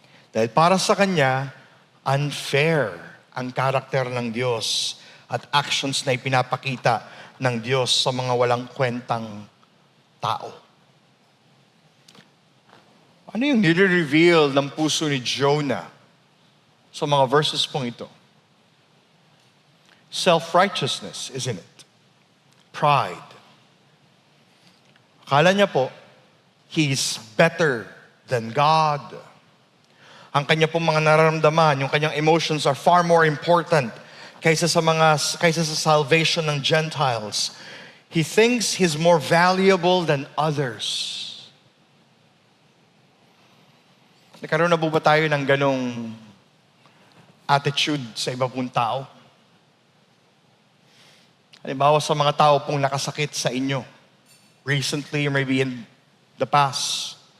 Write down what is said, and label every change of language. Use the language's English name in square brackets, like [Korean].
[Filipino] Dahil para sa kanya, unfair ang karakter ng Diyos at actions na ipinapakita ng Diyos sa mga walang kwentang tao. Ano yung nire-reveal ng puso ni Jonah sa mga verses pong ito? [English] Self-righteousness, isn't it? Pride. [Filipino] Akala niya po, [English] he's better than God. [Filipino] Ang kanya pong mga nararamdaman, yung kanyang emotions [English] are far more important [Filipino] kaysa sa salvation ng Gentiles. [English] He thinks he's more valuable than others. [Filipino] Nagkaroon na po ba tayo ng ganong attitude sa iba pong tao? Halimbawa sa mga tao pong nakasakit sa inyo, [English] recently or maybe in the past.